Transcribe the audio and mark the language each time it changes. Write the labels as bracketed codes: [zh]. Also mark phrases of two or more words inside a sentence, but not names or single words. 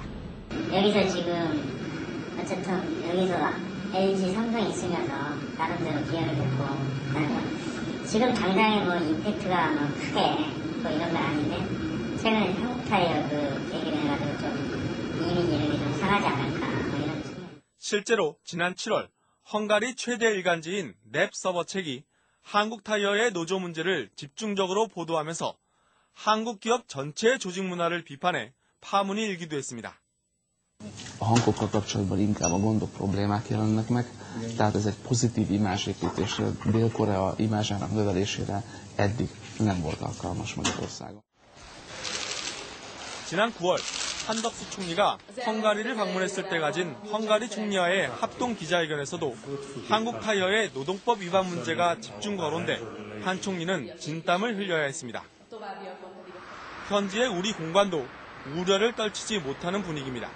[ko] 여기서 지금 어쨌든 여기서 LG 삼성이 있으면서 나름대로 기여를 했고 지금 당장에 뭐 임팩트가 뭐 크게 뭐 이런 건 아닌데 최근에 한국 타이어 그 얘기를 해가지고 좀 이미지 이런 게 좀 상하지 않을까 뭐 이런 측면. 실제로 지난 7월 헝가리 최대 일간지인 넵 서버책이 한국 타이어의 노조 문제를 집중적으로 보도하면서 한국 기업 전체의 조직 문화를 비판해 파문이 일기도 했습니다. [hu] A Hankookkal kapcsolatban inkább a gondok, problémák jelennek meg, tehát ez egy pozitív imázsépítésre, Dél-Korea imázsának növelésére eddig nem volt alkalmas Magyarországon. [ko] 지난 9월 한덕수 총리가 헝가리를 방문했을 때 가진 헝가리 총리와의 합동 기자회견에서도 한국 타이어의 노동법 위반 문제가 집중 거론돼 한 총리는 진땀을 흘려야 했습니다. 현지의 우리 공관도 우려를 떨치지 못하는 분위기입니다.